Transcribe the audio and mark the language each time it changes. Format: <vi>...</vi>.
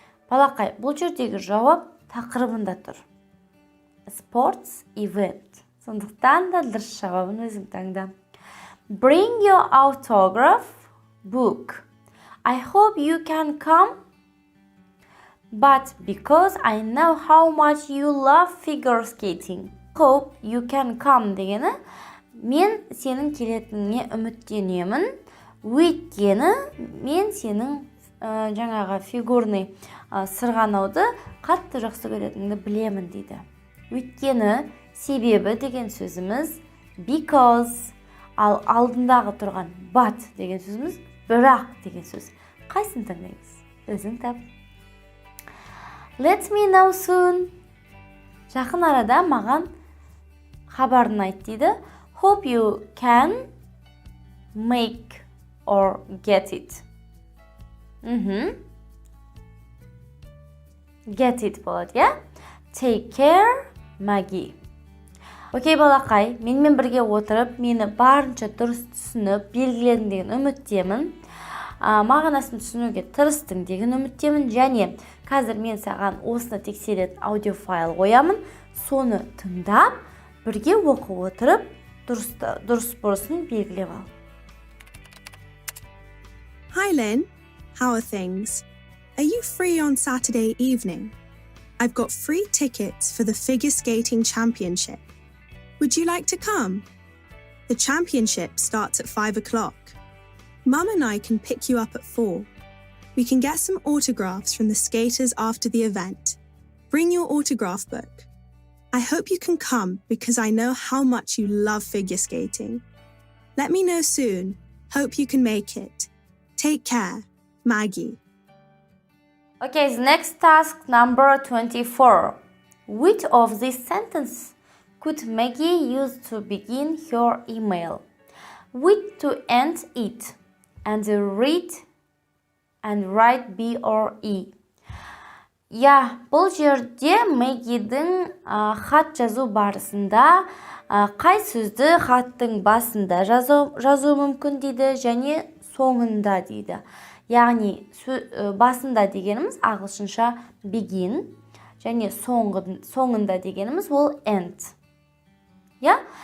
<kk>Балақай, бұл жердегі жауап тақырыбында тұр.</kk> <en>Sports event.</en> <kk>Сондықтан да дұрыс жауабын өзің таңда.</kk> <en>Bring your autograph book. I hope you can come. But because I know how much you love figure skating. Hope you can come</en> <kk>дегені, мен сенің келетініңе үміттенемін. Өйткені мен сенің жаңағы фигурный сырғанауды қатты жақсы көретініңді білемін дейді. Өйткені себебі деген сөзіміз because, ал алдындағы тұрған but деген сөзіміз бірақ деген сөз. Қайсын таңдаймыз? Өзің тап.</kk> <en>Let me know soon.</en> <kk>Жақын арада маған хабарын айт дейді.</kk> <en>Hope you can make or get it. Get it</en> <kk>болады, иә?</kk> <en>Take care, Maggie.</en> <kk>Окей, балақай, менімен бірге отырып, мені барынша дұрыс түсініп, белгіледің деген үміттемін. Мағынасын түсінуге тырыстың деген үміттемін. Және қазір мен саған осыны тексеретін аудиофайл қоямын. Соны тыңдап, бірге оқып отырып, дұрыс бұрысын белгілеп ал.</kk> <en>Hi Lynn, how are things? Are you free on Saturday evening? I've got free tickets for the figure skating championship. Would you like to come? The championship starts at 5 o'clock. Mum and I can pick you up at 4. We can get some autographs from the skaters after the event. Bring your autograph book. I hope you can come because I know how much you love figure skating. Let me know soon. Hope you can make it. Take care, Maggie. Okay, the next task number 24. Which of these sentences could Maggie use to begin her email? With to end it and read and write B or E.</en> <kk>Я, бұл жерде Мэггидің хат жазу барысында қай сөзді хаттың басында жазу мүмкін дейді және соңында дейді. Яғни басында дегеніміз ағылшынша begin және соңында дегеніміз ол end. Я?</kk>